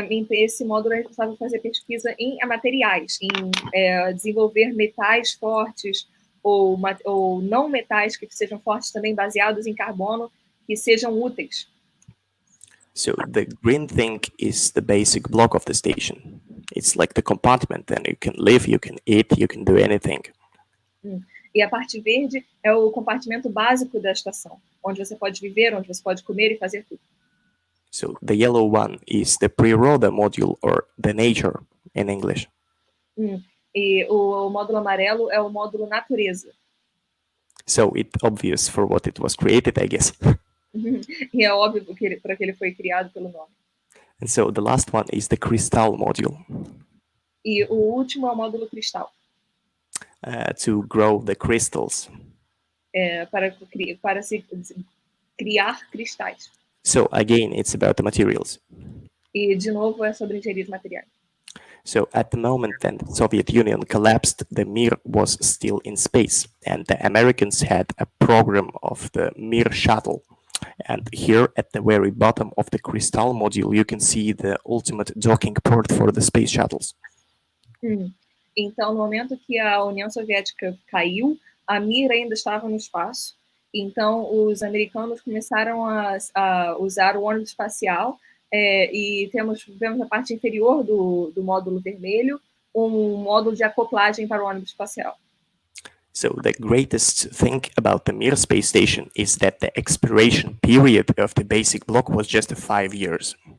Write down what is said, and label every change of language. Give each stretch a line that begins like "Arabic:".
Portuguese: Esse módulo é responsável por fazer pesquisa em materiais, em desenvolver metais fortes ou não metais que sejam fortes também, baseados em carbono, que sejam úteis.
English: So the green thing is the basic block of the station. It's like the compartment, and you can live, you can eat, you can do anything.
Portuguese: E a parte verde é o compartimento básico da estação, onde você pode viver, onde você pode comer e fazer tudo.
English: So the yellow one is the Priroda module, or the nature in English.
Portuguese: E o módulo amarelo é o módulo natureza.
English: So it's obvious for what it was created, I guess.
Portuguese: E é óbvio para que ele foi criado pelo nome.
English: And so the last one is the crystal module.
Portuguese: E o último é o módulo cristal.
English: To grow the crystals.
Portuguese: Para se criar cristais.
English: So again, it's about the materials.
Portuguese: E de novo é sobre engenharia de materiais.
English: So at the moment then the Soviet Union collapsed, the Mir was still in space, and the Americans had a program of the Mir shuttle. And here at the very bottom of the crystal module, you can see the ultimate docking port for the space shuttles.
Portuguese: Então, no momento que a União Soviética caiu, a Mir ainda estava no espaço. Então, os americanos começaram a usar o ônibus espacial e vemos na parte inferior do módulo vermelho módulo de acoplagem para o ônibus espacial.
English: So the greatest thing about the Mir space station is that the expiration period of the basic block was just 5 years.